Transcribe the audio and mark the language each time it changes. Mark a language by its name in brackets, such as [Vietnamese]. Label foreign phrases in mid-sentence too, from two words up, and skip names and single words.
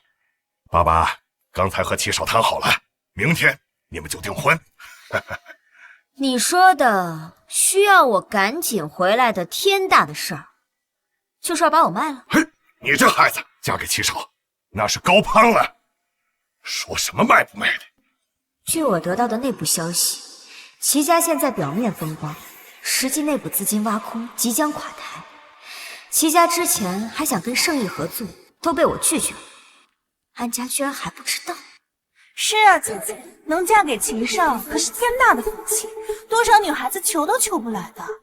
[Chinese] 爸爸刚才和齐少谈好了，明天你们就订婚。你说的需要我赶緊回來的天大的事兒，就是要把我賣了？嘿，你這孩子嫁給齊少，那是高攀了。說什麼賣不賣的？據我得到的內部消息，齊家現在表面風光，實際內部資金挖空，即將垮台。齊家之前還想跟聖意合作，都被我拒絕了。安家居然還不知道。是啊，姐姐，能嫁給齊少可是天大的福氣，多少女孩子求都求不來的。